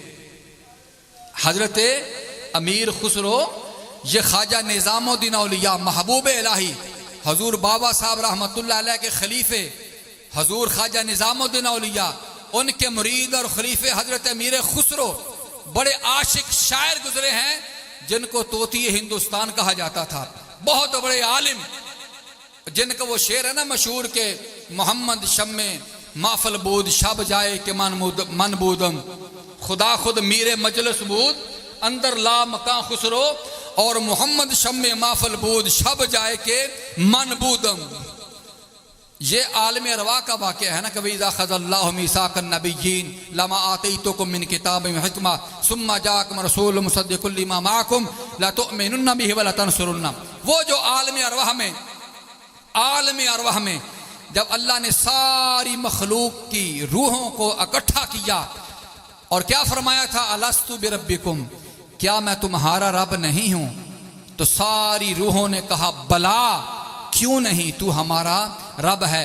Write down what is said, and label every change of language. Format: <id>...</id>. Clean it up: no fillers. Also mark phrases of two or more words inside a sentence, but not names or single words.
<ur>حضرت امیر خسرو یہ خواجہ نظام الدین اولیاء محبوب الہی حضور بابا صاحب رحمۃ اللہ علیہ کے خلیفے حضور خواجہ نظام الدین اولیاء، ان کے مرید اور خلیفے حضرت امیر خسرو بڑے عاشق شاعر گزرے ہیں، جن کو طوطی ہندوستان کہا جاتا تھا، بہت بڑے عالم، جن کا وہ شعر ہے نا مشہور کہ</ur> <fa>محمد شم محفل بود شب جائے کہ من بودم، خدا خود میر مجلس بود اندر لا مکان خسرو،</fa> <ur>اور</ur> <fa>محمد شم محفل بود شب جائے کہ من بودم۔</fa> <ur>یہ عالم ارواح کا واقعہ ہے نا کہ</ur> <ar>وَإِذَا أَخَذَ اللَّهُ مِيثَاقَ النَّبِيِّينَ لَمَا آتَيْتُكُم مِّن كِتَابٍ وَحِكْمَةٍ ثُمَّ جَاءَكُمْ رَسُولٌ مُصَدِّقٌ لِّمَا مَعَكُمْ لَتُؤْمِنُنَّ بِهِ وَلَتَنصُرُنَّهُ،</ar> <ur>وہ جو عالم ارواح میں جب اللہ نے ساری مخلوق کی روحوں کو اکٹھا کیا اور کیا فرمایا تھا</ur> <ar>الستُ بربکم،</ar> <ur>کیا میں تمہارا رب نہیں ہوں؟ تو ساری روحوں نے کہا بلا، کیوں نہیں، تو ہمارا رب ہے۔</ur>